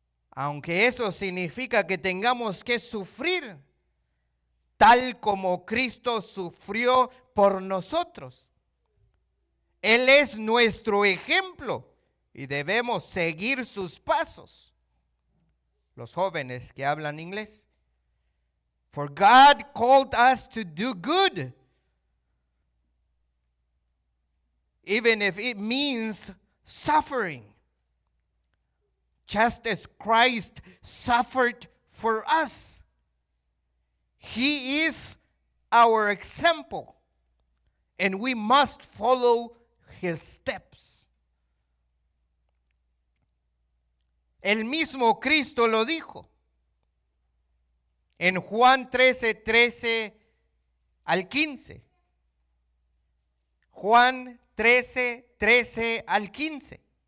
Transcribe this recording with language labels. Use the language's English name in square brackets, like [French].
[Spanish] Aunque eso significa que tengamos que sufrir, tal como Cristo sufrió por nosotros. Él es nuestro ejemplo y debemos seguir sus pasos. Los jóvenes que hablan inglés. [English] For God called us to do good, even if it means suffering. Just as Christ suffered for us. He is our example, and we must follow his steps. [Spanish] El mismo Cristo lo dijo en Juan 13:13 al 15. Juan 13:13 al 15.